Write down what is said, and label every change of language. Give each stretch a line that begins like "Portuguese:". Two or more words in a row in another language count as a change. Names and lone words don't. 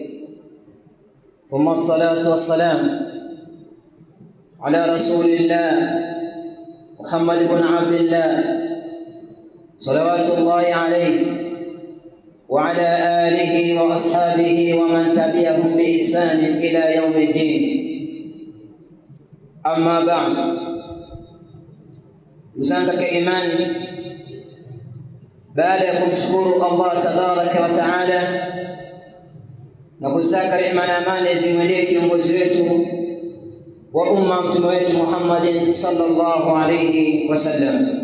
Arabic: ثم الصلاة والسلام على رسول الله محمد بن عبد الله صلوات الله عليه وعلى آله وأصحابه ومن تبعهم بإحسان إلى يوم الدين. أما بعد,
Swahili: ndugu katika imani, baada ya kumshukuru Allah
Arabic: تبارك وتعالى
Swahili: na kustaka rehema na amani zimwendee kiongozi wetu wa umma, mtume wetu Muhammad
Arabic: صلى الله عليه وسلم.